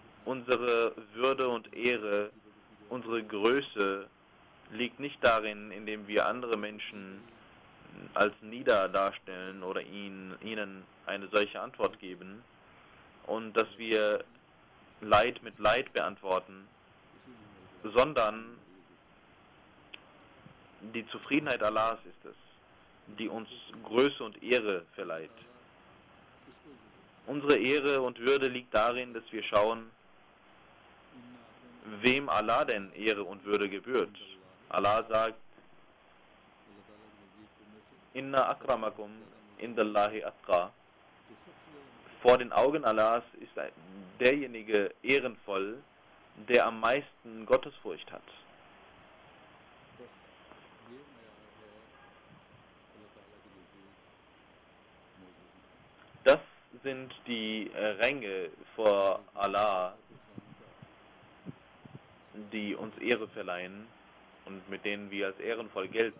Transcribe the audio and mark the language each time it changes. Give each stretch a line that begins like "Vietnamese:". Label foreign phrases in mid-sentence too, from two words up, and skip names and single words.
German: Unsere Würde und Ehre unsere Größe liegt nicht darin, indem wir andere Menschen als nieder darstellen oder ihnen eine solche Antwort geben und dass wir Leid mit Leid beantworten, sondern die Zufriedenheit Allahs ist es, die uns Größe und Ehre verleiht. Unsere Ehre und Würde liegt darin, dass wir schauen, wem Allah denn Ehre und Würde gebührt. Allah sagt,
Arabic: إن أكرمكم عند الله أتقى.
German: Vor den Augen Allahs ist derjenige ehrenvoll, der am meisten Gottesfurcht hat. Das sind die Ränge vor Allah, die uns Ehre verleihen und mit denen wir als ehrenvoll gelten.